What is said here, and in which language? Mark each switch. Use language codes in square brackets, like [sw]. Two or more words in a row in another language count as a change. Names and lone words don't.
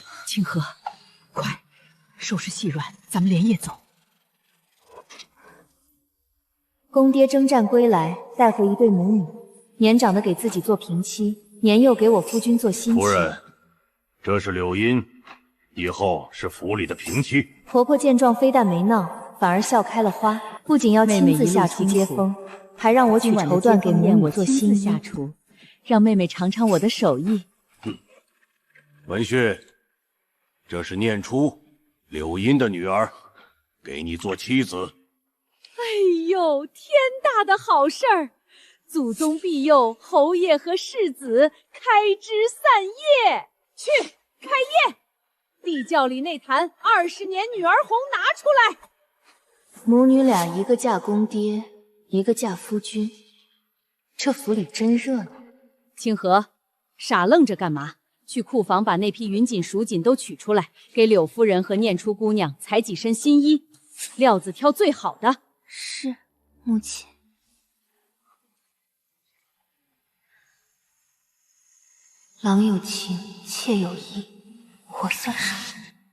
[zh] 清河，快收拾细软，咱们连夜走。公爹征战归来，带回一对母女，年长的给自己做平妻，年幼给我夫君做新妻。夫人，这是柳荫，以後是府裡的平妻。婆婆见狀，非但沒鬧，反而笑開了花，不僅要親自下廚接風，還讓我取綢緞給母女做新衣。下廚，讓妹妹嘗嘗我的手藝。文旭，這是念初，柳荫的女兒，給你做妻子。哎呦，天大的好事兒！祖宗庇佑，侯爺和世子開枝散葉。去開宴，地窖裡那壇20年女兒紅拿出來。母女倆一個嫁公爹，一個嫁夫君，這府裡真熱鬧。清河，傻愣着幹嘛？去庫房把那批雲錦、蜀錦都取出来，給柳夫人和念初姑娘裁幾身新衣，料子挑最好的。是，母親。郎有情，妾有意，我算什麼？